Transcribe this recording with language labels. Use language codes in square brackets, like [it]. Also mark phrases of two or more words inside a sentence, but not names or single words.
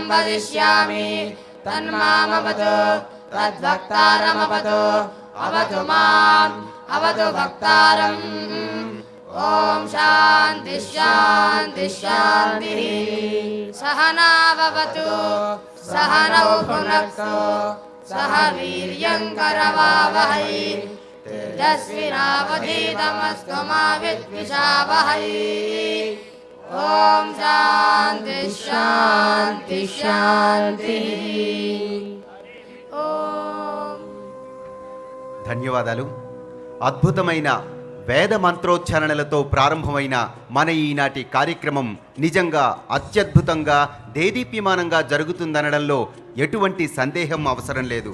[sa] वदिष्यामि तन्मामवतु तद्वक्तारमवतु अवतु माम् अवतु वक्तारम् ॐ शान्तिः शान्तिः शान्तिः सहनाववतु सहनौ भुनक्तु सह वीर्यङ्करवावहै तेजस्विनावधीतमस्तु मा विद्विषावहै ॐ शान्तिः शान्तिः शान्तिः [te] ధన్యవాదాలు. అద్భుతమైన వేద మంత్రోచ్చారణలతో ప్రారంభమైన మన ఈనాటి కార్యక్రమం నిజంగా అత్యద్భుతంగా దేదీప్యమానంగా జరుగుతుందనడంలో ఎటువంటి సందేహం అవసరం లేదు.